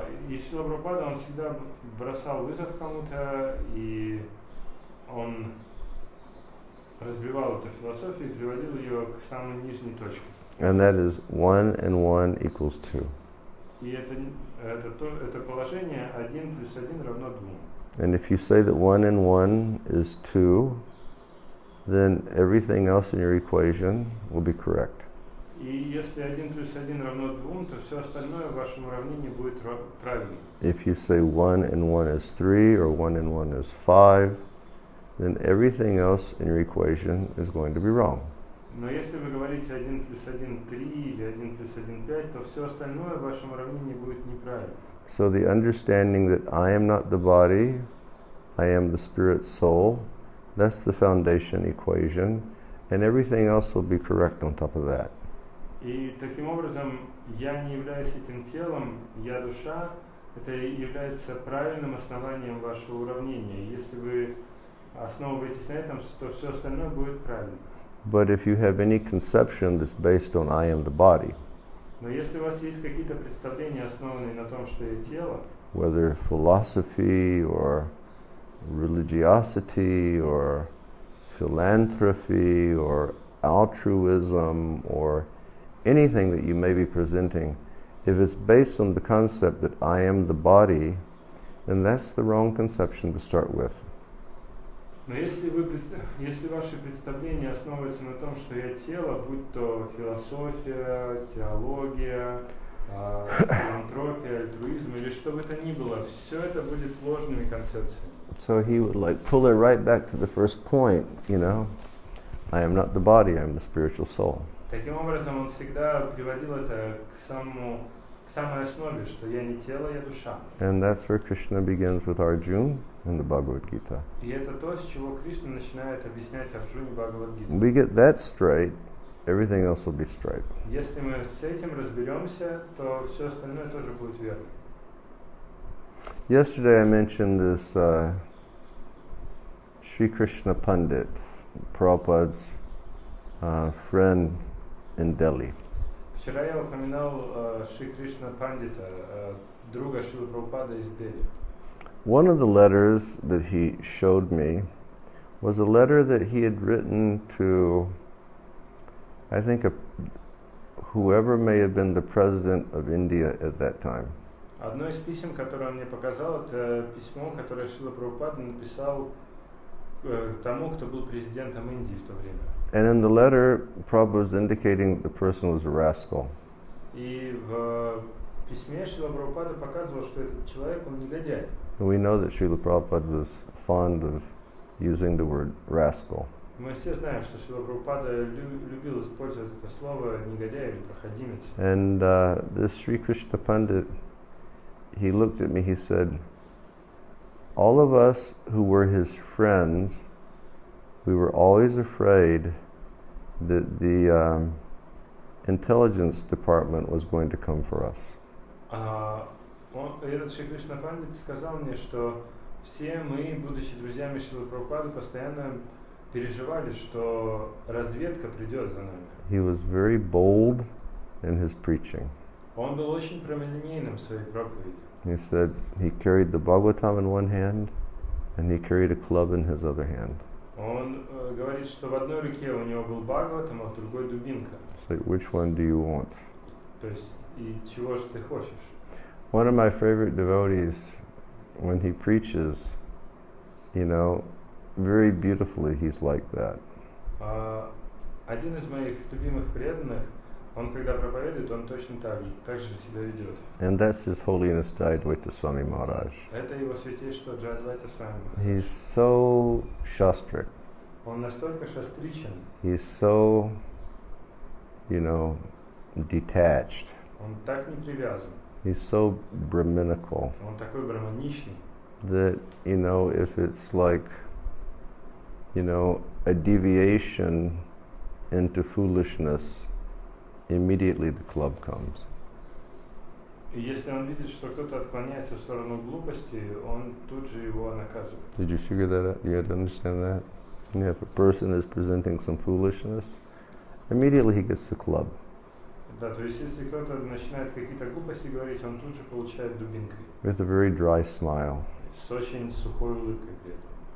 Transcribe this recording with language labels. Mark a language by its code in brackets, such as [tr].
[ru] И Шрила Прабхупада, он всегда бросал вызов кому-то, и он разбивал эту философию и приводил ее к самой нижней точке. [en] And that is 1 and 1 equals 2. [ru] И это положение 1 плюс 1 равно 2. [en] And if you say that 1 and 1 is 2, then everything else in your equation will be correct. [ru] И если 1 плюс 1 равно 2, то все остальное в вашем уравнении будет правильно. [en] If you say 1 and 1 is 3 or 1 and 1 is 5, then everything else in your equation is going to be wrong. [ru] Но если вы говорите 1 плюс 1 3 или 1 плюс 1 5, то все остальное в вашем уравнении будет неправильно. [en] So the understanding that I am not the body, I am the spirit soul, that's the foundation equation, and everything else will be correct on top of that. [ru] И таким образом, я не являюсь этим телом, я душа, это является правильным основанием вашего уравнения. Если вы основываетесь на этом, то все остальное будет правильно. [en] But if you have any conception that's based on I am the body, [ru] Но если у вас есть какие-то представления, основанные на том, что я тело, [en] whether philosophy or religiosity or philanthropy or altruism or anything that you may be presenting, if it's based on the concept that I am the body, then that's the wrong conception to start with. [ru] но если ваши представления основываются на том, что я тело, будь то философия, теология, филантропия, альтруизм или что бы то ни было, все это будет ложными концепциями. [en] So he would pull it right back to the first point, I am not the body, I am the spiritual soul. [ru] Таким образом, он всегда приводил это к самой основе, что я не тело, я душа. [en] And that's where Krishna begins with Arjuna in the Bhagavad Gita. [ru] И это то, с чего Кришна начинает объяснять Арджуне Бхагават-гиту. [en] We get that straight, everything else will be straight. [ru] Если мы с этим разберемся, то все остальное тоже будет верно. [en] Yesterday I mentioned this Sri Krishna Pandit, Prabhupada's friend in Delhi. [ru] Вчера я упоминал Шри Кришна Пандита, друга Шрилы Прабхупады из Дели. [en] One of the letters that he showed me was a letter that he had written to, I think, whoever may have been the president of India at that time. [ru] Одно из писем, которое он мне показал, это письмо, которое Шрила Прабхупада написал тому, кто был президентом Индии в то время. [en] And in the letter, Prabhupada was indicating the person was a rascal. [ru] И в письме Шрила Прабхупада показывал, что этот человек, он негодяй. [en] And we know that Srila Prabhupada was fond of using the word rascal. [ru] Мы все знаем, что Шрила Прабхупада любил использовать это слово негодяй или проходимец. [en] And this Sri Krishna Pandit, he looked at me, he said, all of us who were his friends, we were always afraid that the intelligence department was going to come for us. [ru] Этот Шри Кришна Пандит сказал мне, что все мы, будучи друзьями Шрилы Прабхупады, постоянно переживали, что разведка придет за нами. [en] He was very bold in his preaching. [ru] Он был очень прямолинейным в своей проповеди. [en] He said he carried the Bhagavatam in one hand and he carried a club in his other hand. [ru] Он говорит, что в одной руке у него был Бхагаватам, а в другой дубинка. [en] It's like, which one do you want? [ru] То есть, и чего же ты хочешь? [en] One of my favorite devotees, when he preaches, you know, very beautifully, he's like that. [ru] Один из моих любимых преданных, он когда проповедует, он точно так же себя ведет. [en] And that's His Holiness Jayadvaita Swami Maharaj. [ru] Это его святейшество Джайадвайта Свами. [en] He's so shastric. [ru] Он настолько шастричен. [en] He's so, you know, detached. [ru] Он так не привязан. [en] He's so brahminical. [ru] Он такой браманичный. [en] That, you know, if it's like, you know, a deviation into foolishness, immediately the club comes. [ru] И если он видит, что кто-то отклоняется в сторону глупости, он тут же его наказывает. [en] Did you figure that out? You had to understand that? Yeah, if a person is presenting some foolishness, immediately he gets the club. [ru] Да, то есть если кто-то начинает какие-то глупости говорить, он тут же получает дубинкой. [en] With a very dry smile. [ru] С очень сухой улыбкой при этом.